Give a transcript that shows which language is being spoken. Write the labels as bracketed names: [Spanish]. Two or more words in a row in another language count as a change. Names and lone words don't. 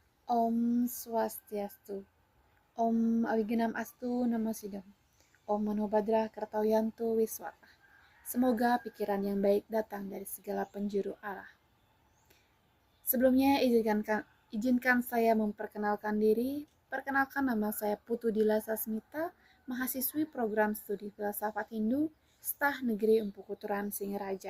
[Sanskrit] Om Swastiastu. Om Awigenam Astu Namo Sidam. Om Mano Badra Kartawiyanto Wiswata. [Indonesian] Semoga pikiran yang baik datang dari segala penjuru arah. Sebelumnya izinkan saya memperkenalkan diri. Perkenalkan, nama saya Putu Dila Sasmita, mahasiswi program studi filsafat Hindu, Stah Negeri Empu Kuturan Singaraja.